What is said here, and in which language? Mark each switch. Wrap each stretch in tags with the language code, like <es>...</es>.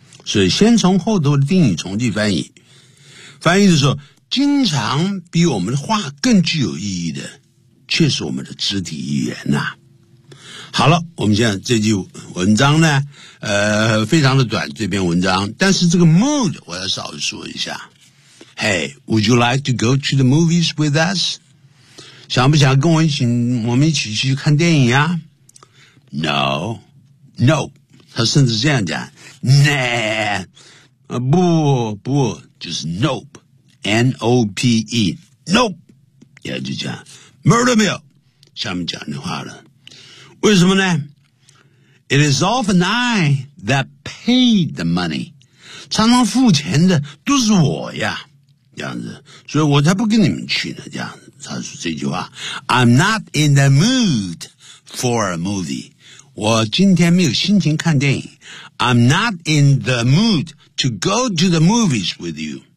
<zh>所以先从后头的定语重复翻译。翻译的时候，经常比我们的话更具有意义的却是我们的肢体语言啊。好了，我们现在这句文章呢非常的短，这篇文章，但是这个 mood 我要稍微说一下。</zh> <en>Hey, would you like to go to the movies with us?</en> <zh>想不想跟我一起，我们一起去看电影啊？ No, no, 他甚至这样讲 Nah, 不不，就是 nope, N-O-P-E, nope, 也就这样</zh> <en>Murder me,</en> <zh>下面讲的话了。为什么呢？</zh> <en>It is often I that paid the money,</en> <zh>常常付钱的都是我呀，这样子，所以我才不跟你们去呢。这样子，他说这句话 ，</zh> <en>I'm not in the mood for a movie。</en> <zh>我今天没有心情看电影。</zh> <en>I'm not in the mood to go to the movies with you。</en>